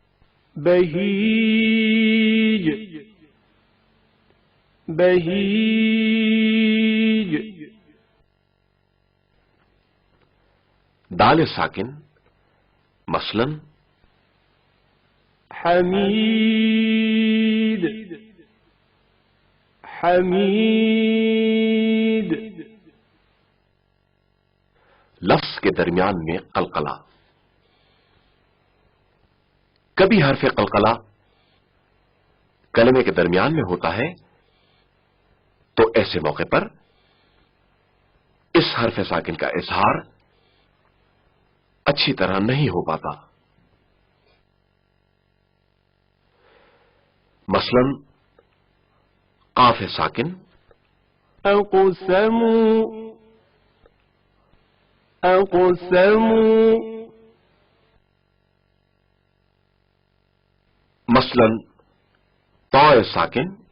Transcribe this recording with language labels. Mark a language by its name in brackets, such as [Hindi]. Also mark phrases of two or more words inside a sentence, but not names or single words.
[Arabic] بهیج بهیج. [Urdu] دال ساکن مثلا [Arabic] حمید حمید. [Urdu] لفظ کے درمیان میں قلقلہ. کبھی حرف قلقلہ کلمے کے درمیان میں ہوتا ہے تو ایسے موقع پر اس حرف ساکن کا اظہار اچھی طرح نہیں ہو پاتا. مثلا قاف ساکن [Arabic] اقسموا اقسموا. [Urdu] مثلا طا ساکن